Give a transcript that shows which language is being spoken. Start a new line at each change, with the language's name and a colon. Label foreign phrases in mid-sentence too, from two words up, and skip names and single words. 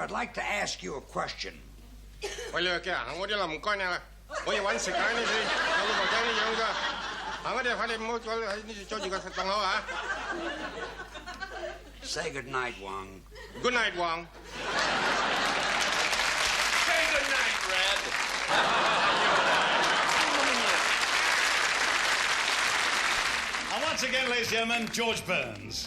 English: I'd like to ask you a question.
Cantonese: 喂，你嘅行嗰啲啦，唔該你啦，我要揾食啊！呢啲有老婆仔呢樣㗎，行嗰啲快啲唔好喺呢度阻住個檔口啊
English: Say good night, Wong. ！Good night, Wong. Say good night, Red. And once again, ladies and gentlemen, George Burns.